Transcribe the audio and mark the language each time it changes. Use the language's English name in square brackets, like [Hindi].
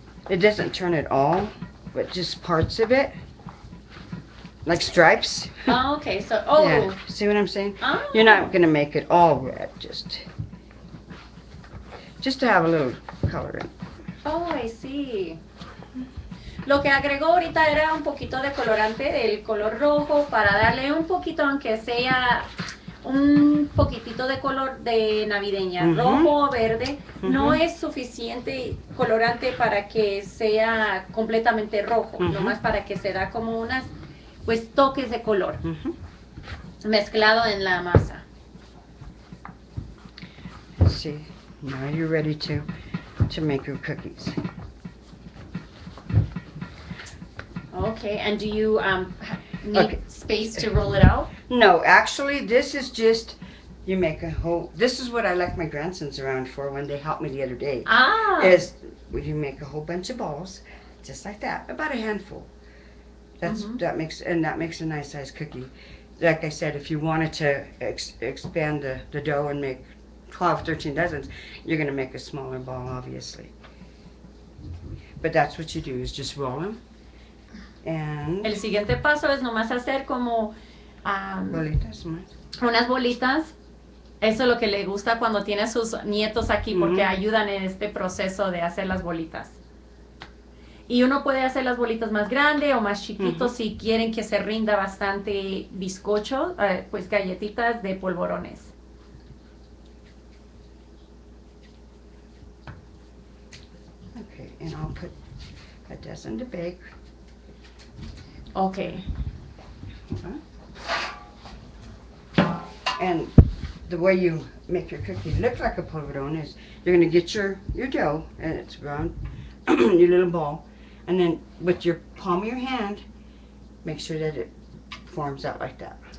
[English] It doesn't turn it all, but just parts of it. Like stripes. Oh, okay. So, Yeah. See what I'm saying? Oh. You're not going to make it all red, just to have a little color in it. Oh, I see. [Spanish] Lo que agregó ahorita era un poquito de colorante del color rojo para darle un poquito, aunque sea un poquitito de color de navideña, rojo o verde. No es suficiente colorante para que sea completamente rojo, nomás para que se da como unas, pues, toques de color mezclado en la masa. [English] Let's see. Now you're ready to make your cookies. Okay, and do you need space to roll it out? No, actually, this is just, you make a whole, this is what I like my grandsons around for when they helped me the other day. Is you make a whole bunch of balls, just like that, about a handful. That makes a nice size cookie. Like I said, if you wanted to expand the dough and make 12, 13 dozens, you're going to make a smaller ball, obviously. But that's what you do, is just roll them. And [Spanish] el siguiente paso es nomás hacer como bolitas, unas bolitas. Eso es lo que le gusta cuando tiene a sus nietos aquí, porque ayudan en este proceso de hacer las bolitas. Y uno puede hacer las bolitas más grandes o más chiquitos si quieren que se rinda bastante bizcocho, pues galletitas de polvorones. [English] Okay, and I'll put a dozen to bake. Okay. And the way you make your cookie look like a polvorón is you're going to get your dough, and it's round, your little ball, and then with your palm of your hand, make sure that it forms out like that.